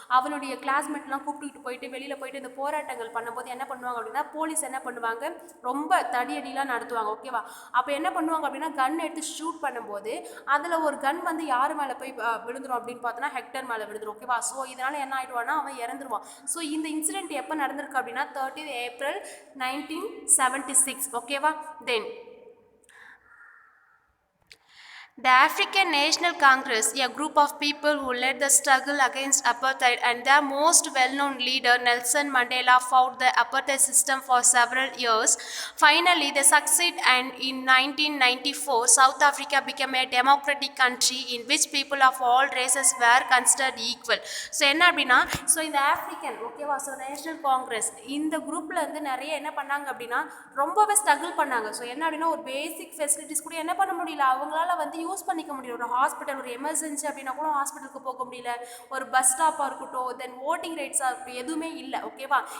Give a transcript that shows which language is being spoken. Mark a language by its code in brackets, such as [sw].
[ta] அவனுடைய கிளாஸ்மேட்லாம் கூப்பிட்டுட்டு போயிட்டு வெளியில் போயிட்டு இந்த போராட்டங்கள் பண்ணும்போது என்ன பண்ணுவாங்க அப்படின்னா போலீஸ் என்ன பண்ணுவாங்க ரொம்ப தடியடிலாம் நடத்துவாங்க ஓகேவா. அப்போ என்ன பண்ணுவாங்க அப்படின்னா கன் எடுத்து ஷூட் பண்ணும்போது அதில் ஒரு கன் வந்து யார் மேலே போய் விழுந்துரும் அப்படின்னு பார்த்தோன்னா ஹெக்டர் மேலே விழுந்துரும் ஓகேவா. ஸோ இதனால் என்ன ஆகிடுவான்னா அவன் இறந்துருவான். ஸோ இந்த இன்சிடென்ட் எப்போ நடந்திருக்கு அப்படின்னா 30th April 1976 ஓகேவா. [en] Then the African National Congress, a group of people who led the struggle against apartheid, and their most well-known leader Nelson Mandela fought the apartheid system for several years. Finally, they succeeded, and in 1994, South Africa became a democratic country in which people of all races were considered equal. [ta] So என்ன அப்படின்னா so இந்த African ஓகேவா so national Congress இந்த குரூப்பில் வந்து நிறைய என்ன பண்ணாங்க அப்படின்னா ரொம்பவே ஸ்ட்ரகிள் பண்ணாங்க. ஸோ என்ன அப்படின்னா ஒரு பேசிக் ஃபெசிலிட்டிஸ் கூட என்ன பண்ண முடியல, அவங்களால வந்து யூஸ் பண்ணிக்க முடியல. ஒரு ஹாஸ்பிட்டல் ஒரு எமர்ஜென்சி அப்படின்னா கூட ஹாஸ்பிட்டலுக்கு போக முடியல, ஒரு பஸ் ஸ்டாப்பாக இருக்கட்டும், தென் ஓட்டிங் ரைட்ஸாக இருக்கட்டும், எதுவுமே இல்லை ஓகேவா.